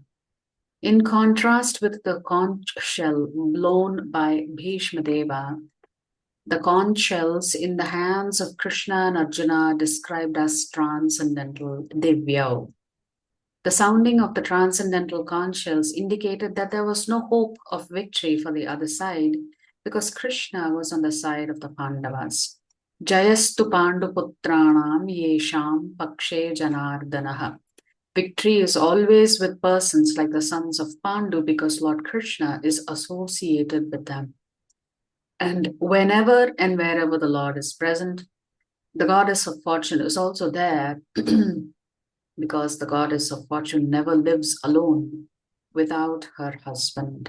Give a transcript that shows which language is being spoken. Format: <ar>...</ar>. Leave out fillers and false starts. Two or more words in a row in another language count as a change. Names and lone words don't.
<en>In contrast with the conch shell blown by Bhishma Deva, the conch shells in the hands of Krishna and Arjuna are described as transcendental, divyau. The sounding of the transcendental conch shells indicated that there was no hope of victory for the other side because Krishna was on the side of the Pandavas.</en> <sa>Jayastu Panduputranam yesham pakshe janardanaha.</sa> <en>Victory is always with persons like the sons of Pandu because Lord Krishna is associated with them. And whenever and wherever the Lord is present, the goddess of fortune is also there because the goddess of fortune never lives alone without her husband.</en>